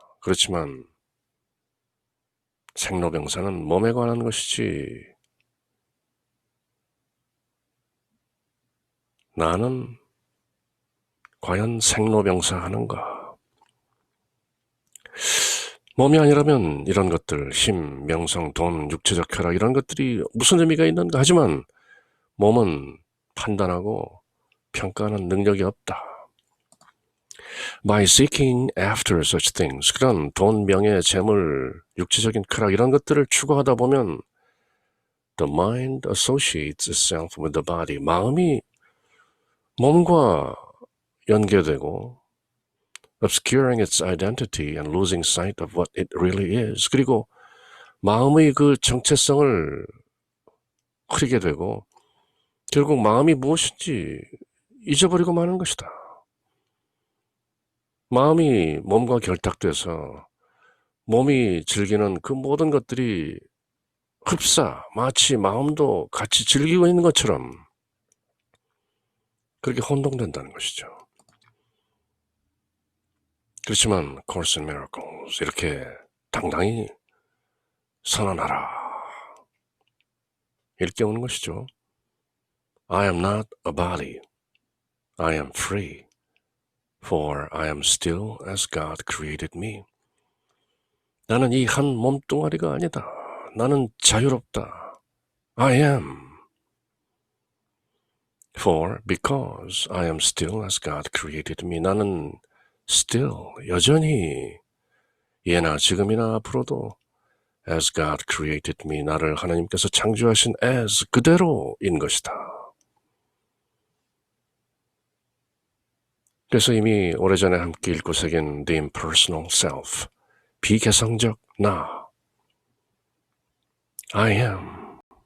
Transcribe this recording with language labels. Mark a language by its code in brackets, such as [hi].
[ko] 그렇지만 생로병사는 몸에 관한 것이지 나는 과연 생로병사 하는가? 몸이 아니라면 이런 것들, 힘, 명성, 돈, 육체적 쾌락 이런 것들이 무슨 의미가 있는가? 하지만 몸은 판단하고 평가하는 능력이 없다. [en] By seeking after such things, [ko] 그런 돈, 명예, 재물, 육체적인 쾌락 이런 것들을 추구하다 보면 [en] the mind associates itself with the body. [ko] 마음이 몸과 연계되고 [en] obscuring its identity and losing sight of what it really is. [ko] 그리고 마음의 그 정체성을 흐리게 되고 결국 마음이 무엇인지 잊어버리고 마는 것이다. 마음이 몸과 결탁돼서 몸이 즐기는 그 모든 것들이 흡사, 마치 마음도 같이 즐기고 있는 것처럼 그렇게 혼동된다는 것이죠. 그렇지만 Course in Miracles 이렇게 당당히 선언하라. 이렇게 오는 것이죠. [en] I am not a body. I am free. For I am still as God created me. [ko] 나는 이 한 몸뚱아리가 아니다. 나는 자유롭다. [en] I am. For because I am still as God created me. [ko] 나는 still, 여전히 예나 지금이나 앞으로도 [en] as God created me. [ko] 나를 하나님께서 창조하신 as 그대로인 것이다. 그래서 이미 오래전에 함께 읽고 새긴 The Impersonal Self, 비개성적 나, I am.